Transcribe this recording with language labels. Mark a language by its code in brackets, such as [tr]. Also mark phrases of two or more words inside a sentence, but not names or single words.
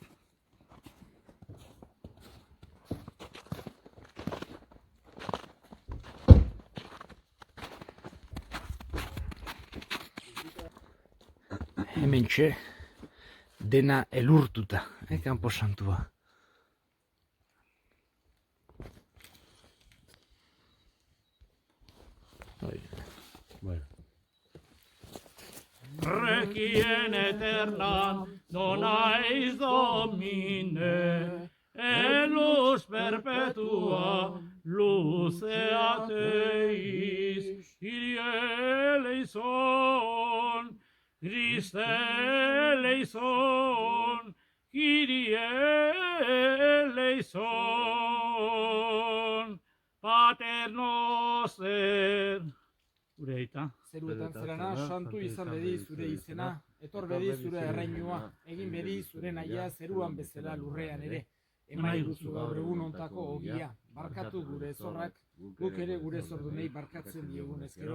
[eu] Hementxe dena elurtuta, kanpo santua. Bueno. [la] Requiem aeternam dona eis Domine, et lux perpetua lucea Teis, Kyrie eleison, Christe eleison, Kyrie eleison, Pater noster. [eu] Gure aita. Zeruetan zerana, santu izan bedi zure izena, etor bedi zure erreinua, egin bedi zure nahia zeruan bezala lurrean ere. Eman iguzu gaur egun ontako ogia, barkatu gure zorrak, guk ere gure zordunei barkatzen diegun ezkero.